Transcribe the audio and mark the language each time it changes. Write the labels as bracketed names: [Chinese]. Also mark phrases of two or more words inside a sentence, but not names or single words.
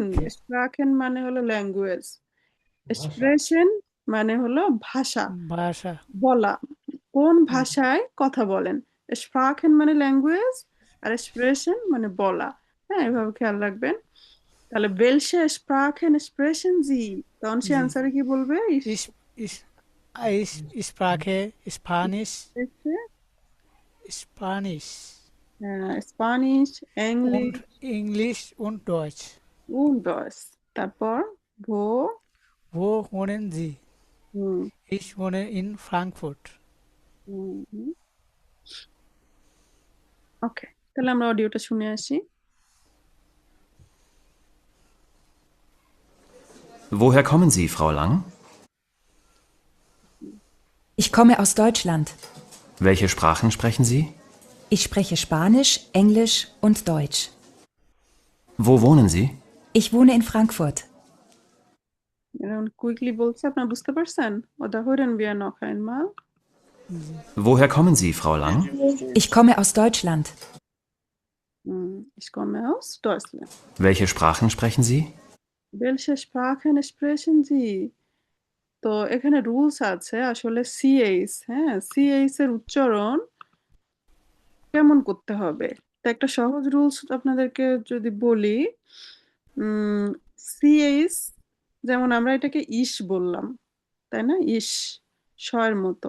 [Bangla] স্প্রাখেন মানে হলো ল্যাঙ্গুয়েজ, এক্সপ্রেশন মানে হলো ভাষা, Basha? বলা। কোন ভাষায় কথা বলেন? স্প্রাখেন মানে ল্যাঙ্গুয়েজ, আর এক্সপ্রেশন মানে বলা। হ্যাঁ, এভাবে খেয়াল রাখবেন। তাহলে [German] welche Sprachen sprechen Sie, [Bangla] তখন সে [German] Sie? [Bangla] অ্যান্সারে কি বলবে? [German] Ich spreche Spanish. Spanish [Bangla] স্প্যানিশ, ইংলিশ [German] und English und Deutsch. und Deutsch। তারপর Wo wohnen Sie? [Bangla] হুম, [German] Ich wohne in Frankfurt. [Bangla] ওকে, তাহলে আমরা অডিওটা শুনে আসি। [German] Woher kommen Sie, Frau Lang? Ich komme aus Deutschland. Welche Sprachen sprechen Sie? Ich spreche Spanisch, Englisch und Deutsch. Wo wohnen Sie? Ich wohne in Frankfurt. [Bangla] কুইকলি বলছে, আপনারা বুঝতে পারছেন? [German] Oder hören wir noch einmal? Woher kommen Sie, Frau Lang? Ich komme aus Deutschland. Ich komme aus Deutschland. Welche Sprachen sprechen Sie? Welche Sprachen sprechen Sie? [Bangla] তো এখানে রুলস আছে আসলে সিএইচ, হ্যাঁ, সিএইচ এর উচ্চারণ কেমন করতে হবে। তো একটা সহজ রুলস আপনাদেরকে যদি বলি, সিএইচ যেমন আমরা এটাকে ইস বললাম, তাই না, ইস শয়ের মতো।